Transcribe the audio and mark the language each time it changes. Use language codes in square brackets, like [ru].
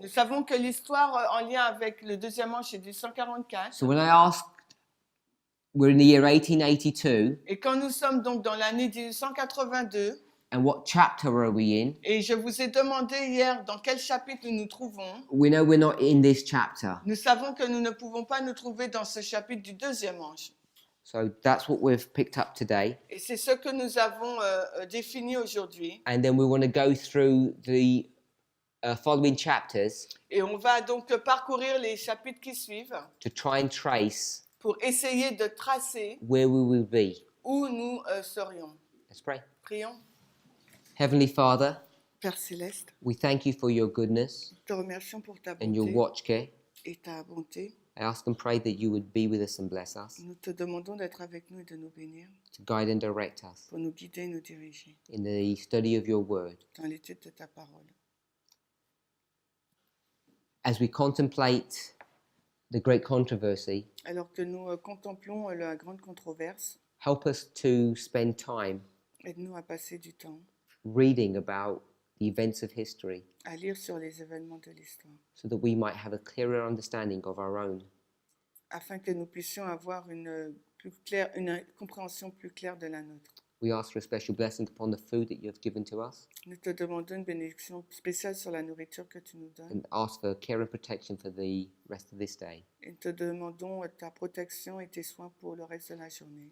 [fr] nous savons que l'histoire en lien avec le deuxième ange est 1844. [en] So when I asked, we're in the year 1882, [fr] Et quand nous sommes donc dans l'année 1882, [en] and what chapter are we in? [fr] et je vous ai demandé hier dans quel chapitre nous nous trouvons, [en] We know we're not in this chapter. [fr] nous savons que nous ne pouvons pas nous trouver dans ce chapitre du deuxième ange. [en] So that's what we've picked up today. [fr] Et c'est ce que nous avons défini aujourd'hui. [en] And then we want to go through the following chapters [fr] Et on va donc parcourir les chapitres qui suivent [en] to try and trace [fr] pour essayer de tracer [en] where we will be. [fr] où nous serions. [en] Let's pray. [fr] Prions. [en] Heavenly Father, [fr] Père Céleste, [en] we thank you for your goodness [fr] nous te remercions pour ta [en] and your [fr] bonté [en] watch care. [fr] et ta bonté. [en] I ask and pray that you would be with us and bless us, [fr] Nous te demandons d'être avec nous et de nous bénir, [en] to guide and direct us [fr] pour nous guider et nous diriger [en] in the study of your word. [fr] dans l'étude de ta parole. [en] As we contemplate the great controversy, [fr] Alors que nous contemplons la grande controverse, [en] help us to spend time [fr] aide-nous à passer du temps [en] reading about the events of history [fr] à lire sur les événements de l'histoire, [en] so that we might have a clearer understanding of our own. [fr] afin que nous puissions avoir une compréhension plus claire de la nôtre. [en] We ask for a special blessing upon the food that you have given to us [fr] Nous te demandons une bénédiction spéciale sur la nourriture que tu nous donnes [en] and ask for care and protection for the rest of this day. [fr] et te demandons ta protection et tes soins pour le reste de la journée.